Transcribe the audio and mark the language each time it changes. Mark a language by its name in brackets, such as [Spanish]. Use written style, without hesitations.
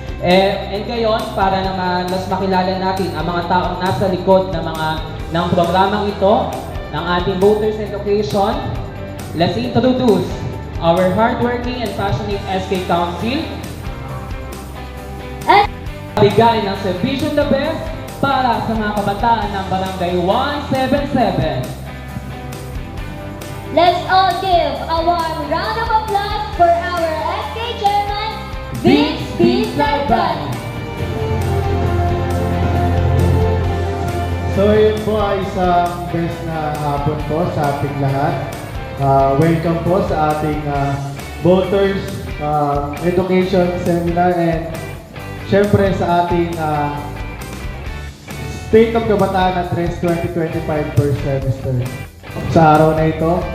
[Filipino] And ngayon, para naman mas makilala natin ang mga taong nasa likod ng programang ito, ng ating Voters Education, [English] let's introduce our hardworking and passionate SK Council. [Filipino] At Bigay ng Servisyo the Best para sa mga kabataan ng Barangay 177. [English] let's all give a warm round of applause for our SK Chairman, Vince B. Sarban. [Filipino] So yun po ay isang best na hapon po sa ating lahat. Welcome po sa ating Voters Education Seminar and syempre sa ating State of Kabataan Address 2025 first semester. Sa araw na ito.